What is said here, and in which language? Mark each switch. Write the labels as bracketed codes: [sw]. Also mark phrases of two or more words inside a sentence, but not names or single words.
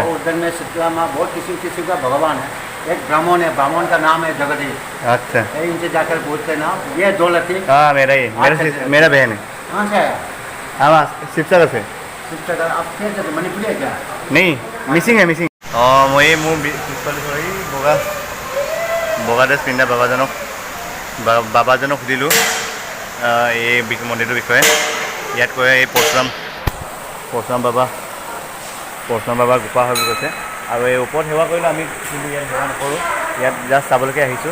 [hi] और उधर में शीतला माँ, बहुत किसी का भगवान है। एक ब्राह्मण है, ब्राह्मण का नाम है जगदीश। अच्छा। इनसे जाकर पूछते ना, ये दो लड़की हाँ, मेरा ही, मेरा बहन है। कहाँ से आया? हाँ, शिवसागर से। शिवसागर। आप कैसे थे? मणिपुरी है क्या? नहीं, मिसिंग है, मिसिंग। [as] অঁ মই মোৰ পিছফালে এই বগা ড্ৰেছ পিন্ধা বাবাজনক সুধিলোঁ এই মন্দিৰটোৰ বিষয়ে। ইয়াত কয় এই পৰশুৰাম বাবা গোপা হয় বুলি কৈছে। আৰু এই ওপৰত সেৱা কৰিলোঁ আমি, কিন্তু ইয়াত সেৱা নকৰোঁ, ইয়াত জাষ্ট চাবলৈকে আহিছোঁ।